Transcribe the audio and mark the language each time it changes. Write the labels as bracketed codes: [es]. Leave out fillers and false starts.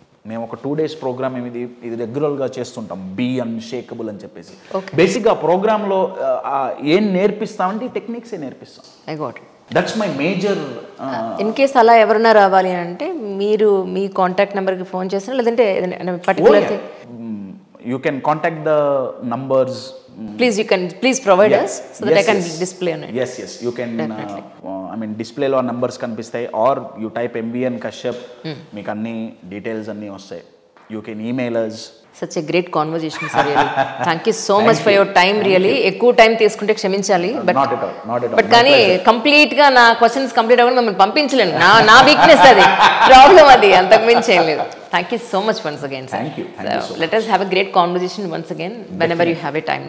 [te] మేము ఒక 2 days programme ఇది రెగ్యులర్గా చేస్తుంటాం, బీ అన్షేకబుల్ అని చెప్పేసి. బేసిక్గా ప్రోగ్రాంలో ఏం నేర్పిస్తామంటే ఈ టెక్నిక్సే నేర్పిస్తాం. [en] That's my major. [te] In case అలా ఎవరైనా రావాలి అంటే మీరు మీ కాంటాక్ట్ నెంబర్కి ఫోన్ చేస్తారా, లేదంటే particular [en] you can contact the numbers. Please provide us so that I can display on it. Yes, you can I mean display lo numbers కనిపిస్తాయి, or you type MBN Kashyap, [te] మీకు అన్ని details అన్నీ వస్తాయి. [en] You can email us. Such a great conversation, sir. Really. Thank you so much for your time. [te] Really, ఎక్కువ time తీసుకుంటే క్షమించాలి. [en] Not at all. [te] But కానీ complete గా నా క్వశ్చన్స్ కంప్లీట్ అవ్వకుండా మిమ్మల్ని పంపించలేను. నా వీక్నెస్ అది, ప్రాబ్లం అది, అంతకు మించి ఏం లేదు. [en] Thank you so much once again, sir. Thank you so let us have a great conversation once again whenever you have a time.